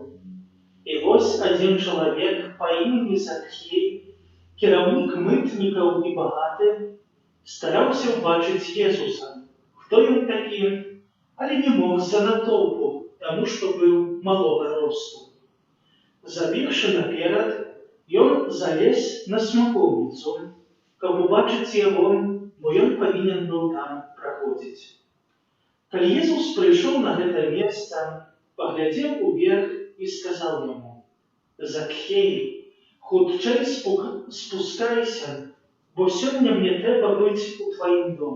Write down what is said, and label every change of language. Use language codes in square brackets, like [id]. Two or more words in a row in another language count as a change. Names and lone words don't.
[uk] І ось один чоловік по імені Закхей, керівник митників і багатий, старався побачити Єсуса, хто він такий, але не мог за натовпу, тому що був малого росту. Забігши наперед, він залез на смоковницю, [be] каб убачить [uk] його, бо він повинен був там проходити. Коли Єсус прийшов на це місце, поглядів уверх і сказав йому: «Закхей, хутчей спускайся, бо сьогодні мені треба бути у твоїм домі».